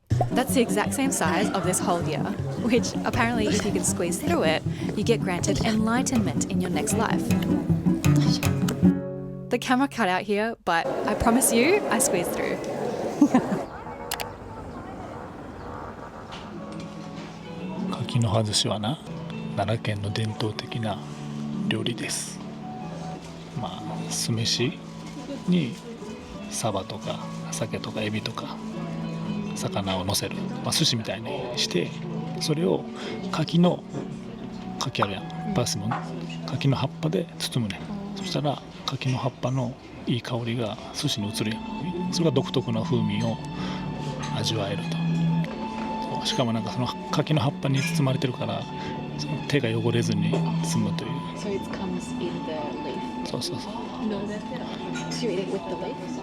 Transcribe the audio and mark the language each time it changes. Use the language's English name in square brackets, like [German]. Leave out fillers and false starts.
[English] That's the exact same size of this whole deer, which apparently if you can squeeze through it, you get granted enlightenment in your next life. The camera cut out here, but I promise you, I squeezed through. [Japanese] Kaki-no-ha寿司はな、奈良県の伝統的な料理です。まあ、酢飯にサバとか鮭とかエビとか魚を乗せる、まあ、寿司みたいにしてそれを柿あるやんパースモン柿の葉っぱで包むね。そしたら柿の葉っぱのいい香りが寿司に移るやん。それが独特の風味を味わえると。そうしかもなんかその柿の葉っぱに包まれてるからその手が汚れずに済むという。 [English] So it comes in the leaf? [Japanese] そうそうそう。 [English] No, do you eat it with the leaf?